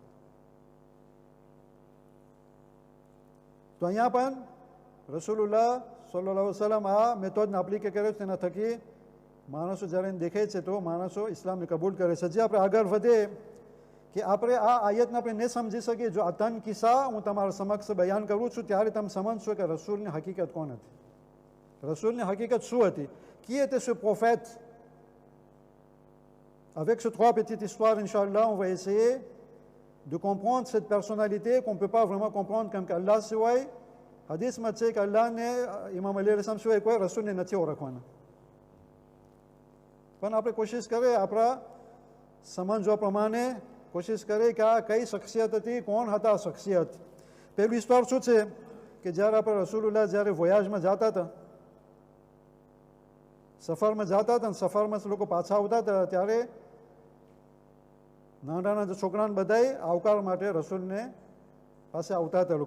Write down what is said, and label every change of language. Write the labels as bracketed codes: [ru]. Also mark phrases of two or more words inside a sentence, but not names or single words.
[gu] તો અહીંયા પણ રસૂલુલ્લાહ [ar] صلى الله عليه وسلم [gu] આ મેથોડને એપ્લિકેટ કરે છે. તેના થકી માણસો જ્યારે દેખે છે તો માણસો ઇસ્લામને કબૂલ કરે છે. હજી આપણે આગળ વધે કે આપણે આ આયતને આપણે નહીં સમજી શકીએ. જો આ 3 કિસ્સા હું તમારા સમક્ષ બયાન કરું છું ત્યારે તમે સમજશો કે રસૂલની હકીકત કોણ હતી, રસૂલની હકીકત શું હતી. [fr] Qui était ce prophète? Avec ces 3 petites histoires, Inch'Allah, on va essayer de comprendre cette personnalité qu'on ne peut pas vraiment comprendre comme qu'Allah siwaye. [gu] હદીસમાં છે કે અલ્લાહને ઇમામ અલી અલૈહિસ્સલામ સિવાય કોઈ રસૂલને નથી ઓળખવાના. પણ આપણે કોશિશ કરીએ આપણા સમજવા પ્રમાણે કોશિશ કરીએ કે આ કઈ શખ્સિયત હતી, કોણ હતા શખ્સિયત. પહેલું વિસ્તાર શું છે કે જ્યારે આપણે રસૂલુલ્લાહ જ્યારે વોયાજમાં જતા હતા, સફરમાં જતા હતા, સફરમાં લોકો પાછા આવતા હતા ત્યારે નાના નાના છોકરાને બધાય આવકાર માટે રસૂલને પાસે આવતા હતા.